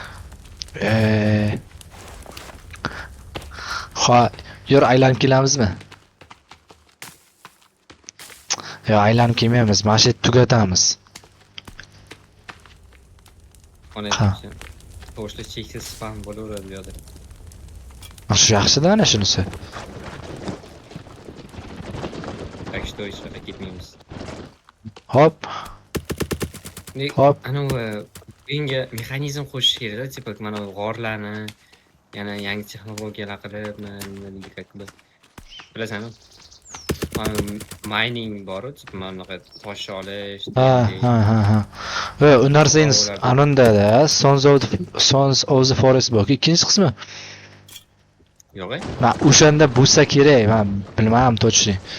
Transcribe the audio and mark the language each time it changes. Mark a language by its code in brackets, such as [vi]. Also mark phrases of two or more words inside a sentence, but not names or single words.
[uz] Yur, aylanib kelamizmi? Yo'q, aylanib kelmaymiz. Mana shu tugatamiz. Ona Ha. aytmoqchi. To'g'ri cheksiz spam bo'laveradi bu yoqda. Shu yaxshi-da ana shunisi. [ru] Так что [uz] hech qayerga ketmaymiz. Hop, Hop. Anavi o'yinga mexanizm qo'shish kerak-da, tipa mana bu g'orlarni yana yangi texnologiyalar qilib, nima [ru] как бы [uz] bilasanmi? Mining bor, tipa mana bunaqa tosh olish, ha, ha, ha, ha. Va u narsangiz anondada Sons of the Forest bor. Ikkinchi qismi. yo'q-a? Men o'shanda bo'lsa kerak, men bilmayman точно.